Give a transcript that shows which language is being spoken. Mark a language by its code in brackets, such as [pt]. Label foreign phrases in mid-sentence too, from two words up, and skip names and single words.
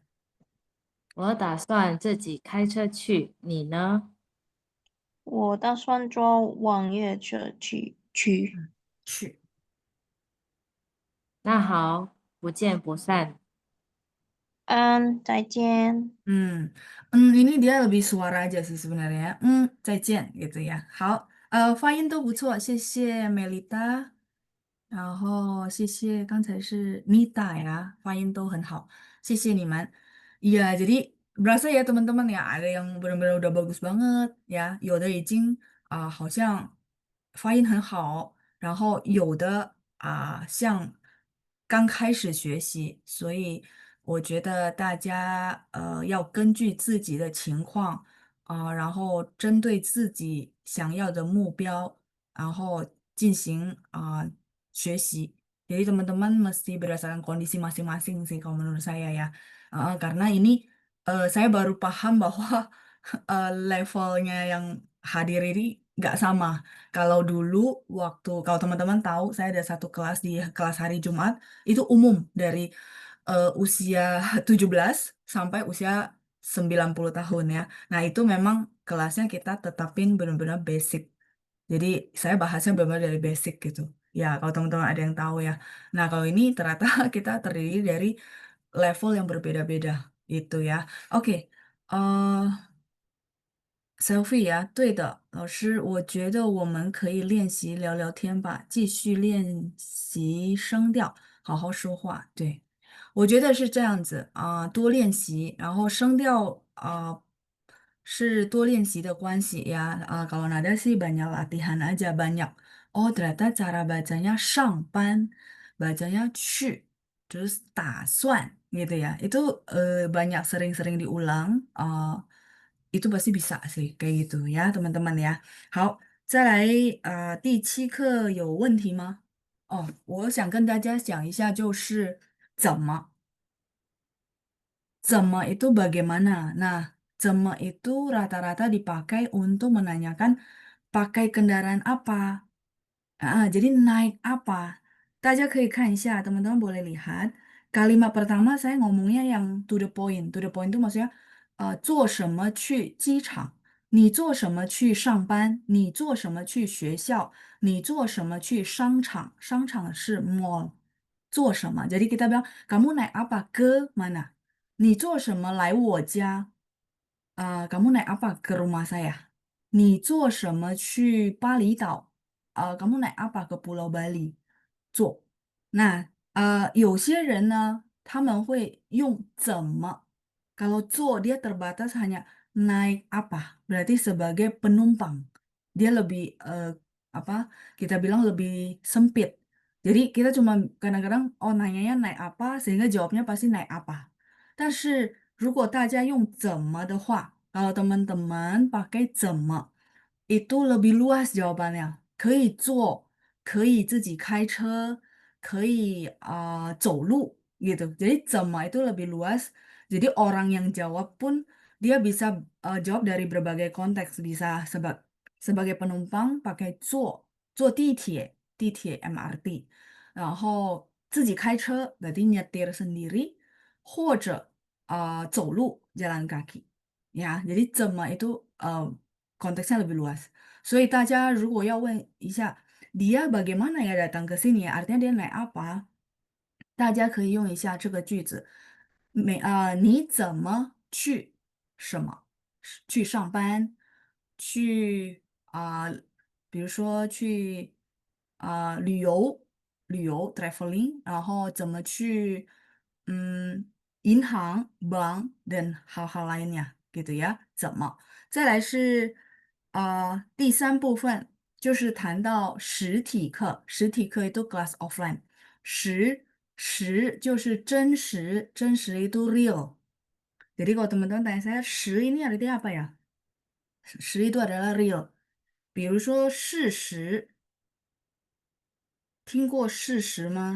[zh] 我打算自己开车去，你呢？我打算坐网约车去。去。那好，不见不散。再见。 [id] 嗯 ini dia lebih suara aja sih sebenarnya. 再见 gitu ya. [zh] 好，发音都不错，谢谢 Melita。然后谢谢刚才是 Nita ya，发音都很好，谢谢你们。 [id] Iya, jadi berasa ya teman-teman ya, ada yang benar-benar udah bagus banget ya， [zh] 有的已经好像发音很好，然后有的像刚开始学习，所以我觉得大家要根据自己的情况然后针对自己想要的目标。然后进行学习. [id] Jadi teman-teman mesti berdasarkan kondisi masing-masing sih kalau menurut saya ya. Karena ini saya baru paham bahwa levelnya yang hadir ini nggak sama. Kalau dulu kalau teman-teman tahu saya ada satu kelas di kelas hari Jumat itu umum dari usia 17 sampai usia 90 tahun ya. Nah, itu memang kelasnya kita tetapin benar-benar basic. Jadi saya bahasnya benar-benar dari basic gitu. Ya, kalau teman-teman ada yang tahu ya. Nah, kalau ini ternyata kita terdiri dari level yang berbeda-beda itu ya. Oke, [zh] eh Selfie 呀，对的，老师，我觉得我们可以练习聊聊天吧，继续练习声调，好好说话。对，我觉得是这样子啊，多练习，然后声调是多练习的关系呀。 [id] kalau nada sih banyak latihan aja banyak. Oh, ternyata cara bacanya 上班, bacanya 去, terus 打算 gitu ya. Itu banyak sering-sering diulang. Itu pasti bisa sih kayak gitu ya teman-teman ya. [zh] 好，再来第7课有问题吗？哦，我想跟大家讲一下，就是怎么。 [id] Zema itu bagaimana? Nah, zema itu rata-rata dipakai untuk menanyakan pakai kendaraan apa. Jadi naik apa? [zh] 大家可以看一下, [id] teman-teman boleh lihat. Kalimat pertama saya ngomongnya yang [en] to the point. To the point [id] itu maksudnya [zh] 做什么去机场？你做什么去上班？你做什么去学校？你做什么去商场？商场是 mall。做什么 [id] ？Jadi kita bilang kamu naik apa ke mana？ [zh] 你做什么来我家？ [id] kamu naik apa ke rumah saya？ [zh] 你做什么去巴厘岛？ [id] kamu naik apa ke Pulau Bali？ 做。 [zh] 那有些人呢，他们会用怎么。 [id] Kalau 做 dia terbatas hanya naik apa, berarti sebagai penumpang. Dia lebih apa? Kita bilang lebih sempit. Jadi kita cuma kadang-kadang oh nanyanya naik apa sehingga jawabnya pasti naik apa. [zh] 但是如果大家用怎么的话， [id] kalau teman-teman pakai 怎么 itu lebih luas jawabannya. [zh] 可以坐，可以自己开车，可以走路 gitu. [id] Jadi 怎么 itu lebih luas. Jadi orang yang jawab pun dia bisa jawab dari berbagai konteks. Bisa sebagai penumpang pakai [zh] 坐地铁 [id] MRT. [zh] 然后自己开车 [id] berarti nyetir sendiri. [zh] 或者走路 [id] jalan kaki. Ya, jadi 怎么 itu konteksnya lebih luas. [zh] 所以大家如果要问一下 [id] dia bagaimana ya datang ke sini ya, artinya dia naik apa? [zh] 大家可以用一下这个句子，你怎么什么？去上班，去比如说去旅游 traveling，然后怎么去银行 [id] bank dan hal-hal lainnya gitu ya， [zh] 怎么？再来是第3部分就是谈到实体课，实体课 [id] itu kelas offline。 [zh] 实就是真实，真实 itu real. [id] Jadi kalau teman-teman tanya saya, 实 ini artinya apa ya? 实 itu adalah real. [zh] 比如说事实，听过事实吗？